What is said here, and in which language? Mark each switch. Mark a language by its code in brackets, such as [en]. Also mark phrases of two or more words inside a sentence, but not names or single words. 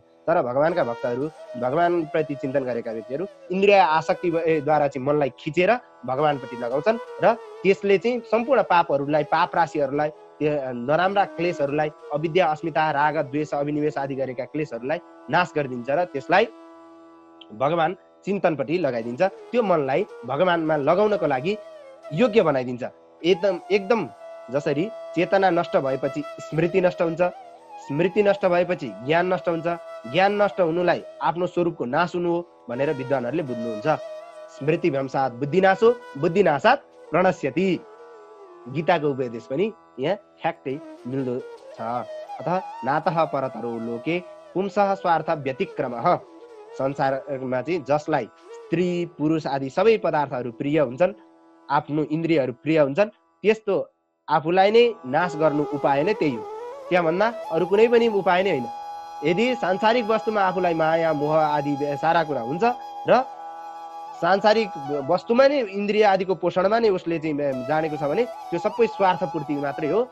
[ne] तर भगवानका भक्तहरू, भगवानप्रति चिन्तन गरेका व्यक्तिहरू इन्द्रिय आसक्तिद्वारा चाहिँ मनलाई खिचेर भगवानप्रति लगाउँछन् र त्यसले चाहिँ सम्पूर्ण पापहरूलाई, पाप राशिहरूलाई, नराम्रा क्लेशहरूलाई, अविद्या, अस्मिता, राग, द्वेष, अभिनिवेश आदि गरेका क्लेशहरूलाई नाश गरिदिन्छ र त्यसलाई भगवान चिन्तनपट्टि लगाइदिन्छ। त्यो मनलाई भगवानमा लगाउनको लागि योग्य बनाइदिन्छ। एकदम जसरी चेतना नष्ट भएपछि स्मृति नष्ट हुन्छ, स्मृति नष्ट भएपछि ज्ञान नष्ट हुन्छ, ज्ञान नष्ट हुनुलाई आफ्नो स्वरूपको नाश हुनु हो भनेर विद्वानहरूले बुझ्नुहुन्छ। [sa] स्मृति भ्रंशात् बुद्धिनाशो, बुद्धिनाशात् प्रणश्यति। [ne] गीताको उपदेश पनि यहाँ ठ्याक्कै मिल्दो छ। [sa] अतः नातः परतरो लोके पुंसः स्वार्थ व्यतिक्रमः। [ne] संसारमा चाहिँ जसलाई स्त्री, पुरुष आदि सबै पदार्थहरू प्रिय हुन्छन्, आफ्नो इन्द्रियहरू प्रिय हुन्छन्, त्यस्तो आफूलाई नै नाश गर्नु उपाय नै त्यही हो। त्यहाँभन्दा अरू कुनै पनि उपाय नै होइन। यदि सांसारिक वस्तुमा आफूलाई माया, मोह आदि सारा कुरा हुन्छ र सांसारिक वस्तुमा नै इन्द्रिय आदिको पोषणमा नै उसले चाहिँ जानेको छ भने त्यो सबै स्वार्थपूर्ति मात्रै हो।